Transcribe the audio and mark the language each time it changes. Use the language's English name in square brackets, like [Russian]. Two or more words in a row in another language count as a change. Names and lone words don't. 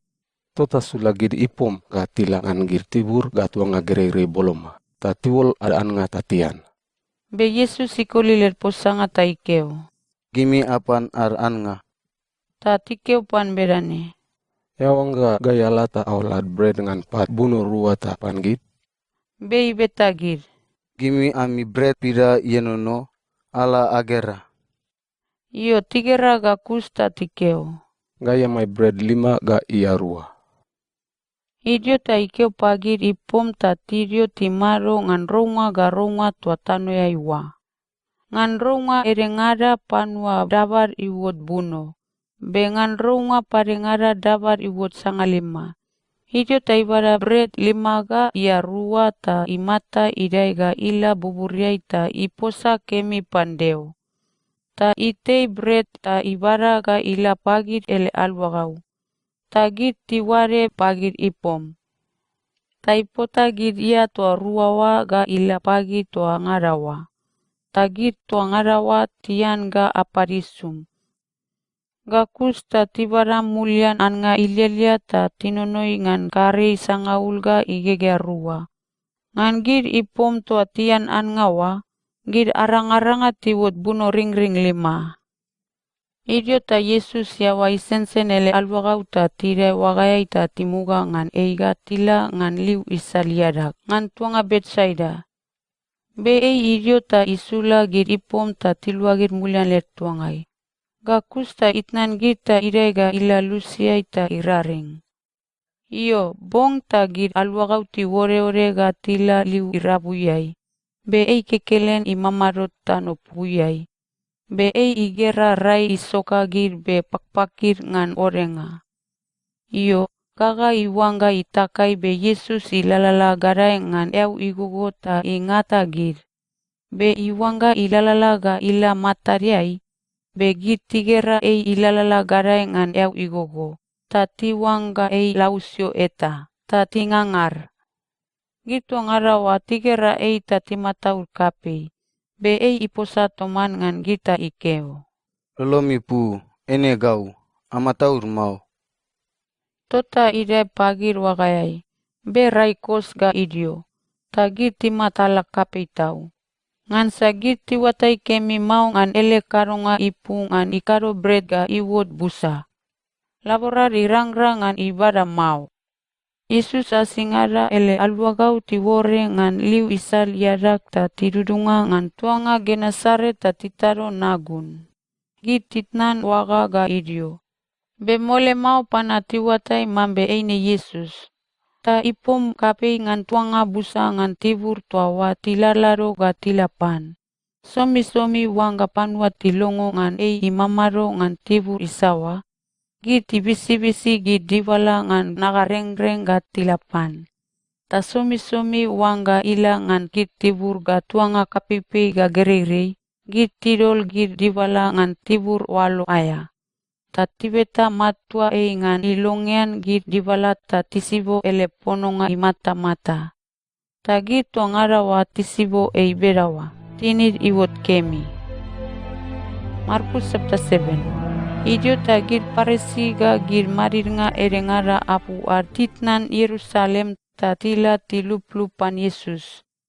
[Bariai] Tota sulagid ipom ga tilangan gir tibur ga tuanga gerere boloma. Ta tiwol adaan nga tatian. Be Yesus ikoliler posanga ta ikeo. Gimi apan araan nga. Ta tikeo pan berane. Yawangga gayala ta aulad bread dengan pat bunuh rua ta pangit. Be ibetagir. Gimi ami bread pida yenono ala agera. Iyo tigera ga kusta tikeo. Gaya my bread 5 ga iya rua. Idio ta ikeo pagir ipom ta tirio timaro ngan ronga ga ronga tua tano ya iwa. Ngan ronga erengada panwa dabar iwot buno. Be ngan ronga parengada dabar iwot sangalima. Idio ta ibara bread 5 ga ia rua ta imata idai ga ila buburiai ta iposa kemi pandeo. Ta itei bread ta ibara ga ila pagir ele alwagau. Ta git tiware pagir ipom. taipota gid ia tua ruawa ga ila pagi tua ngarawa. Tagid tua ngarawa tian ga aparisum. Ga kus ta tibara mulian an nga ilialia ta tinonoi ngan kari sangaul ga igege rua. Ngan gid ipom tua tian an ngawa, gid arang-aranga tiwot buno ring-ring 5. Idio ta Yesus yawa isensen ele alwagau ta tire wagayai ta timuga ngan eiga tila ngan liu isaliadak ngan tuanga Betsaida. Be idio ta isula gid ipom ta tilua gid mulian let tuangai. Ga kus ta itnan gid ta idai ga ila lusiai ta iraring. Iyo, bong ta gid alwagau ti wore-ore ga tila liu irabuyai. Be kekelen imamarot ta no puyai. Be igera rai isoka gid be pakpakir ngan orenga. Iyo, kaga iwangga itakai be Yesus ilalala garai ngan eu igogo ta ingata gid. Be iwangga ilalala ga ila matariai, be gid tigera ilalala garai ngan eu igogo. Ta tiwangga lausio eta, ta tingangar. Gitu ngarawa tigera ta timataur kapei. Be iposa toman ngan gita ikeo. Lolomi pu, ene gau, amataur mau. Tota ide pagir wagayai. Be raikos ga idio. Tagit timatala kapei tau. Ngan sagit tiwatai kemi mau ngan ele karonga ipu ngan ikaro bread ga iwot busa. Laborar irang-rang ngan ibadah mau. Yesus asingara ele alwagau tiwore ngan liu isal yadak ta tidudunga ngan tuanga Genesaret ta titaro nagun. Git titnan waga ga idio. Be mole mau pana tiwatai mambe eine Yesus. Ta ipom kapei ngan tuanga busa ngan tibur tuawa tilalaro ga tilapan. Somi-somi wangga panua tilongo ngan imamaro ngan tibur isawa. Gid tibisi-bisi gid diwala ngan nagareng-reng ga tilapan. Ta somi-somi wangga ila ngan gid tibur ga tuanga kapipi ga gerei, gid tidol gid diwala ngan tibur walo aya. Ta tibeta matua ngan ilongean gid diwala ta tisibo ele pononga imata-mata. Ta gid tua ngarawa tisibo berawa, tinid iwot kemi. Markus chapter 7. Idio ta gid Parisi ga gid marir nga erengara apu artitnan Yerusalem ta tila tilup-lupan Yesus.